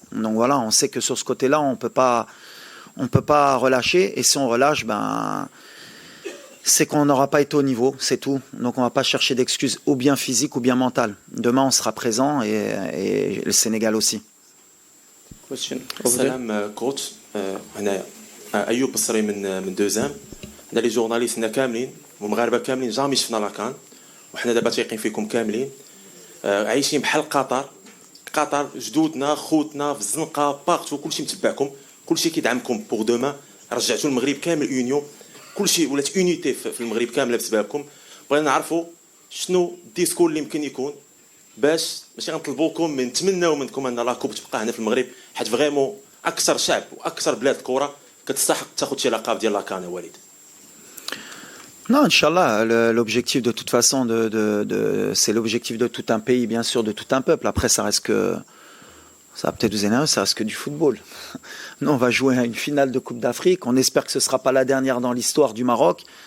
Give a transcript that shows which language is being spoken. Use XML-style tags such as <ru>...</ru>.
<fr>Donc voilà, on sait que sur ce côté-là, on peut pas relâcher. Et si on relâche, c'est qu'on n'aura pas été au niveau, c'est tout. Donc on ne va pas chercher d'excuses ou bien physiques ou bien mentales. Demain, on sera présent et le Sénégal aussi. Question.</fr> <ar>سلام كوتش هنايا ايوب بصري من دوزام. حنا لي جورناليستنا كاملين والمغاربه كاملين جامي شفنا لاكان وحنا دابا تايقين فيكم كاملين عايشين بحال قطر جدودنا خوتنا في الزنقه بارتو كلشي متبعكم كلشي كيدعمكم بوغ دوما رجعتوا المغرب كامل يونيون كلشي ولات يونيتي في المغرب كامله بسببكم بغينا نعرفوا شنو الديسكور اللي يمكن يكون باش ماشي غنطلبوكم من نتمناو منكم ان لا كوب تبقى هنا في المغرب حيت فريمون اكثر شعب واكثر بلاد الكره كتستحق تاخذ شي لقب ديال لاكان وليد.</ar> <fr>Non, Inch'Allah, l'objectif de toute façon, c'est l'objectif de tout un pays, bien sûr, de tout un peuple. Après, ça va peut-être vous énerver, ça reste que du football. Nous, on va jouer à une finale de Coupe d'Afrique. On espère que ce ne sera pas la dernière dans l'histoire du Maroc.</fr>